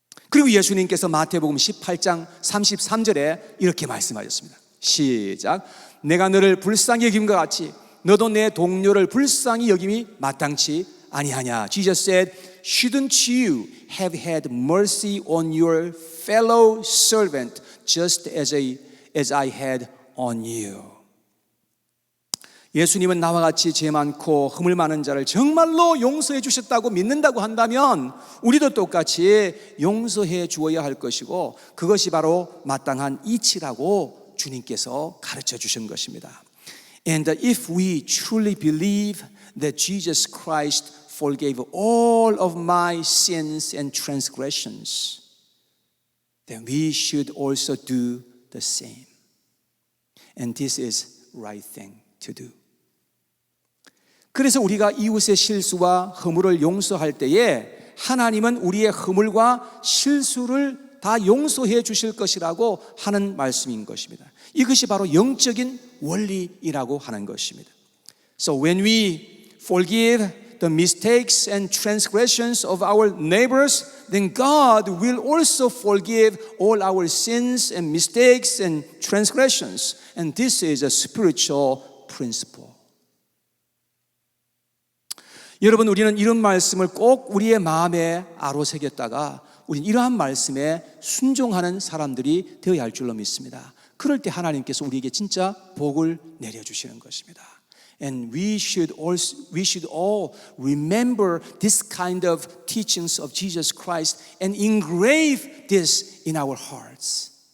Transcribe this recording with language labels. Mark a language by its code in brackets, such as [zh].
[ko] 그리고 예수님께서 마태복음 18장 33절에 이렇게 말씀하셨습니다. 시작. 내가 너를 불쌍히 여김과 같이 너도 내 동료를 불쌍히 여김이 마땅치 아니하냐. [en] Jesus said, shouldn't you have had mercy on your fellow servant just as I had on you? [ko] 예수님은 나와 같이 죄 많고 허물 많은 자를 정말로 용서해 주셨다고 믿는다고 한다면 우리도 똑같이 용서해 주어야 할 것이고 그것이 바로 마땅한 이치라고 주님께서 가르쳐 주신 것입니다. [en] And if we truly believe that Jesus Christ forgave all of my sins and transgressions, then we should also do the same. And this is right thing to do. [ko] 그래서 우리가 이웃의 실수와 허물을 용서할 때에 하나님은 우리의 허물과 실수를 다 용서해 주실 것이라고 하는 말씀인 것입니다. 이것이 바로 영적인 원리이라고 하는 것입니다. [en] So when we forgive the mistakes and transgressions of our neighbors, then God will also forgive all our sins and mistakes and transgressions. And this is a spiritual principle. [ko] 여러분, 우리는 이런 말씀을 꼭 우리의 마음에 아로새겼다가 우리는 이러한 말씀에 순종하는 사람들이 되어야 할 줄로 믿습니다. 그럴 때 하나님께서 우리에게 진짜 복을 내려주시는 것입니다. [en] And we should all remember this kind of teachings of Jesus Christ and engrave this in our hearts.